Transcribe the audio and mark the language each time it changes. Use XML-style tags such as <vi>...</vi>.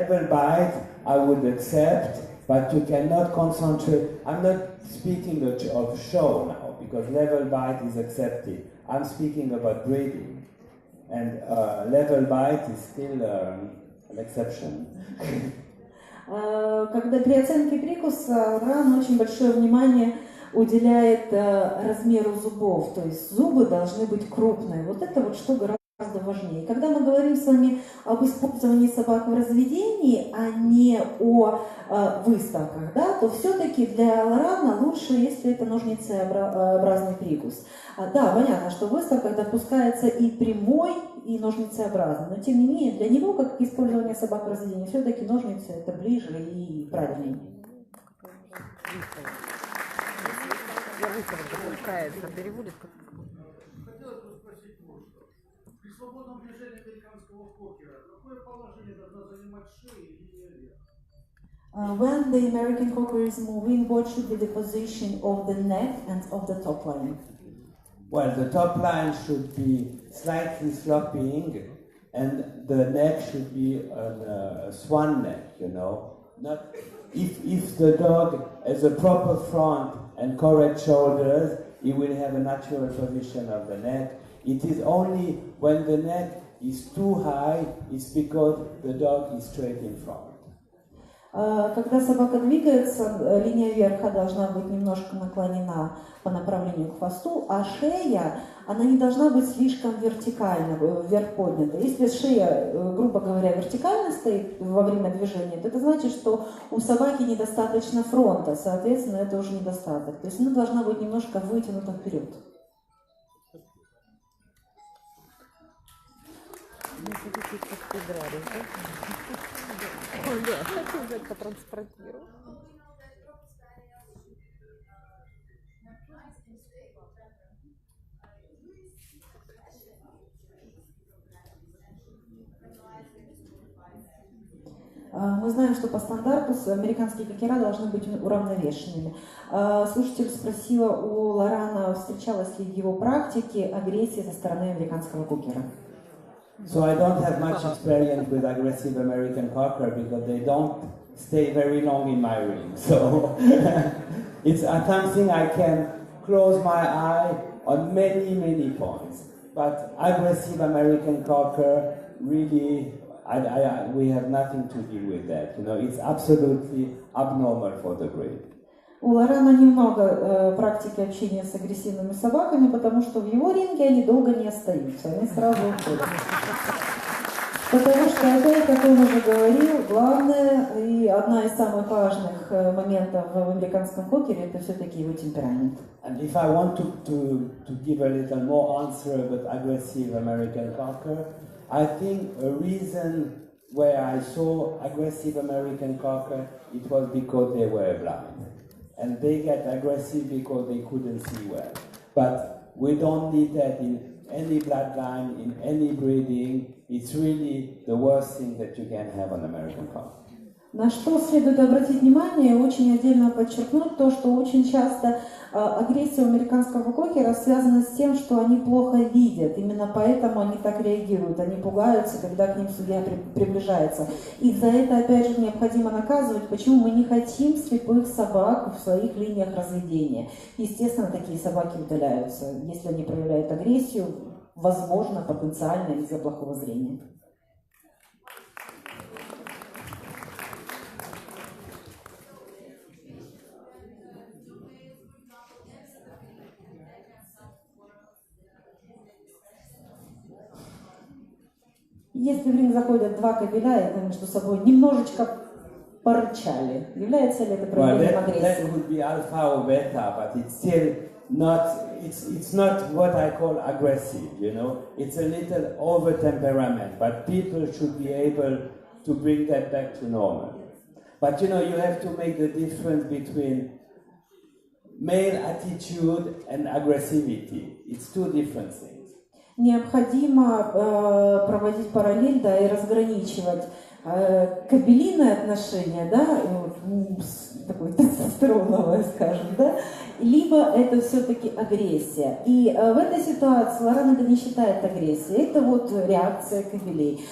<en>Level bite, I would accept, but you cannot concentrate. I'm not speaking of show now, because level bite is accepted. I'm speaking about breeding. And level bite is still an exception.</en> <ru>Когда при оценке прикуса Лоран очень большое внимание уделяет размеру зубов, то есть зубы должны быть крупные. Вот это вот что гораздо важнее. Когда мы говорим с вами об использовании собак в разведении, а не о выставках, да, то все-таки для Лорана лучше, если это ножницеобразный прикус. Да, понятно, что в выставках допускается и прямой, и ножницеобразный, но тем не менее для него, как использование собак в разведении, все-таки ножницы это ближе и правильнее. Я выставка пускается, переводит как. Хотелось бы спросить вот что. При свободном движении американского кокера какое положение должна занимать шея и линия вверха?</ru> <en>When the American cocker is moving, what should be the position of the neck and of the top line? Well, the top line should be slightly sloping, and the neck should be a swan neck, you know. Not if the dog has a proper front and correct shoulders, he will have a natural position of the neck. It is only when the neck is too high, it's because the dog is straight in front.</en> <ru>Когда собака двигается, линия верха должна быть немножко наклонена по направлению к хвосту, а шея, она не должна быть слишком вертикально, вверх поднята. Если шея, грубо говоря, вертикально стоит во время движения, то это значит, что у собаки недостаточно фронта, соответственно, это уже недостаток. То есть она должна быть немножко вытянута вперед. Ой, да, хочу взять потранспортировать. Мы знаем, что по стандарту американские кокера должны быть уравновешенными. Слушатель спросила у Лорана, встречалась ли в его практике агрессия со стороны американского кокера.</ru> <en>So I don't have much experience with aggressive American cocker because they don't stay very long in my ring. So it's something I can close my eye on many points. But aggressive American cocker, really, we have nothing to do with that. You know, it's absolutely abnormal for the breed.</en> <ru>У Лорана немного практики общения с агрессивными собаками, потому что в его ринге они долго не остаются, они сразу уходят. Потому что, опять, как он уже говорил, главное и одна из самых важных моментов в американском кокере — это все-таки его темперамент.</ru> <en>And if I want to give a little more answer about aggressive American cocker, I think a reason where I saw aggressive American cocker, it was because they were blind. And they get aggressive because they couldn't see well. But we don't need that in any bloodline, in any breeding. It's really the worst thing that you can have on American cocker.</en> <ru>На что следует обратить внимание и очень отдельно подчеркнуть то, что очень часто агрессия у американского кокера связана с тем, что они плохо видят. Именно поэтому они так реагируют. Они пугаются, когда к ним судья приближается. И за это, опять же, необходимо наказывать. Почему мы не хотим слепых собак в своих линиях разведения? Естественно, такие собаки удаляются, если они проявляют агрессию, возможно, потенциально из-за плохого зрения. Если в ринг заходят два кобеля, и они между собой немножечко порычали, является ли это проявлением агрессии?</ru> <en>That could be alpha or beta, but it's still not. It's not what I call aggressive. You know, it's a little over temperament, but people should be able to bring that back to normal. But you know, you have to make the difference between male attitude and aggressivity. It's two different things.</en> <ru>Необходимо проводить параллель, да, и разграничивать кобелиное отношение, да, такое тестостероновое, скажем, да, либо это все-таки агрессия. И в этой ситуации Лоран это не считает агрессией, это вот реакция кобелей.</ru>